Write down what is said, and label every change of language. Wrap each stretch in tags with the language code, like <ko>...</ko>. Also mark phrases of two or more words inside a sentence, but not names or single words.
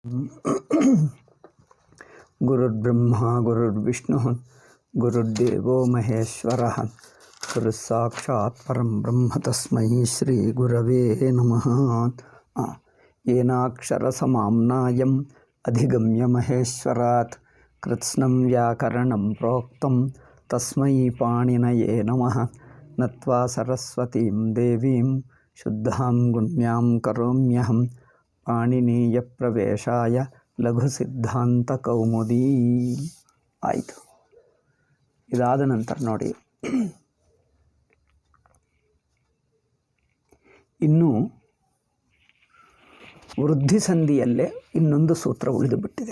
<sa>ಗುರುರ್ಬ್ರಹ್ಮ ಗುರುರ್ವಿಷ್ಣು ಗುರುರ್ದೇವೋ ಮಹೇಶ್ವರ ಗುರುಸ್ಸಾಕ್ಷಾತ್ ಪರಂ ಬ್ರಹ್ಮ ತಸ್ಮೈ ಶ್ರೀ ಗುರವೇ ನಮಃ. ಏನಾಕ್ಷರ ಸಮಾಮ್ನಾಯಂ ಅಧಿಗಮ್ಯ ಮಹೇಶ್ವರಾತ್ ಕೃತ್ಸ್ನಂ ವ್ಯಾಕರಣಂ ಪ್ರೋಕ್ತಂ ತಸ್ಮೈ ಪಾಣಿನಯೇ ನಮಃ. ನತ್ವಾ ಸರಸ್ವತೀಂ ದೇವೀಂ ಶುದ್ಧಾಂ ಗುಣ್ಯಾಂ ಕರೋಮ್ಯಹಂ ಪಾಣಿನೀಯ ಪ್ರವೇಶಾಯ ಲಘು ಸಿದ್ಧಾಂತ ಕೌಮುದಿ.</sa> <kn>ಆಯಿತು. ಇದಾದ ನಂತರ ನೋಡಿ, ಇನ್ನು ವೃದ್ಧಿ ಸಂಧಿಯಲ್ಲೇ ಇನ್ನೊಂದು ಸೂತ್ರ ಉಳಿದು ಬಿಟ್ಟಿದೆ.</kn>